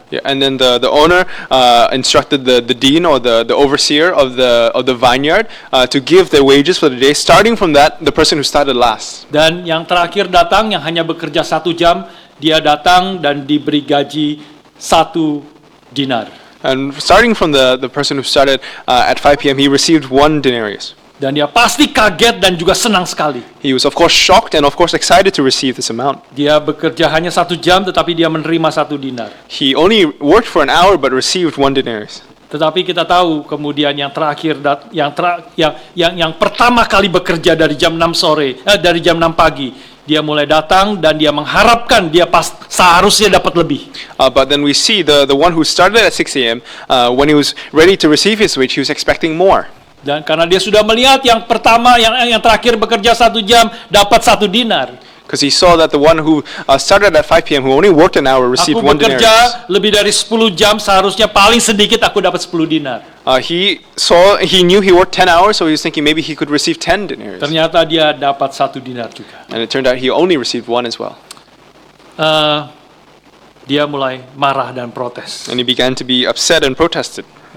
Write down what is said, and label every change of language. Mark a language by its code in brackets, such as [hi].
[en] Yeah, and then the owner instructed the dean or the overseer of the vineyard to give their wages for the day, starting from the person who started last. [id] Dan yang terakhir datang yang hanya bekerja 1 jam, dia datang dan diberi gaji 1 dinar. [en] And starting from the person who started at 5 p.m., he received 1 denarius. [id] Dan dia pasti kaget dan juga senang sekali. [en] He was of course shocked and of course excited to receive this amount. [id] Dia bekerja hanya 1 jam, tetapi dia menerima 1 dinar. [en] He only worked for an hour but received 1 denarius. [id] Tetapi kita tahu kemudian yang terakhir yang pertama kali bekerja dari jam 6 dari jam 6 pagi, dia mulai datang dan dia mengharapkan dia seharusnya dapat lebih. [en] But then we see the one who started at 6 a.m. When he was ready to receive his wage, he was expecting more. [id] Dan karena dia sudah melihat yang pertama, yang terakhir bekerja 1 jam dapat 1 dinar. [en] Because he saw that the one who started at 5 p.m. who only worked an hour received 1 [id] Aku bekerja [en] denarius. [id] lebih dari 10 jam, seharusnya paling sedikit aku dapat 10 dinar. [en] He knew he worked 10 hours, so he was thinking maybe he could receive 10 denarius. [id] Ternyata dia dapat 1 dinar juga. [en] And it turned out he only received 1 as well. [id] Dia mulai marah dan protes. [en] And he began to be upset and protested.